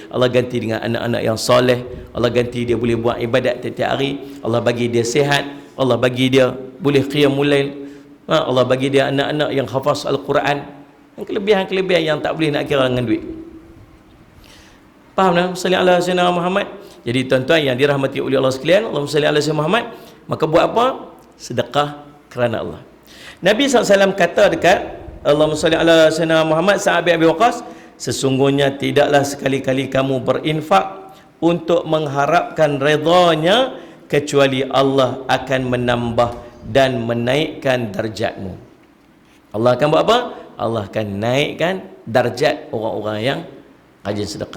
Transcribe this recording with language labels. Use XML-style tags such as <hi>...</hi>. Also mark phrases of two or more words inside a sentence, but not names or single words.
<ms>Allah ganti dengan anak-anak yang soleh. Allah ganti dia boleh buat ibadat tiap-tiap hari. Allah bagi dia sihat. Allah bagi dia boleh</ms> <ar>qiyamul lail.</ar> <ms>Allah bagi dia anak-anak yang hafaz Al-Quran. Kelebihan-kelebihan yang tak boleh nak kira dengan duit. Faham tak?</ms> <ar>Salli ala sayyidina Muhammad.</ar> <ms>Jadi tuan-tuan yang dirahmati oleh Allah sekalian,</ms> <ar>Allahumma salli ala sayyidina Muhammad.</ar> <ms>Maka buat apa? Sedekah kerana Allah. Nabi SAW kata dekat</ms> <ar>Allahumma salli ala sayyidina Muhammad</ar> <ms>Sa'ad bin Abi Waqqas, sesungguhnya tidaklah sekali-kali kamu berinfak untuk mengharapkan redanya kecuali Allah akan menambah dan menaikkan darjatmu. Allah akan buat apa? Allah akan naikkan darjat orang-orang yang rajin sedekah.</ms>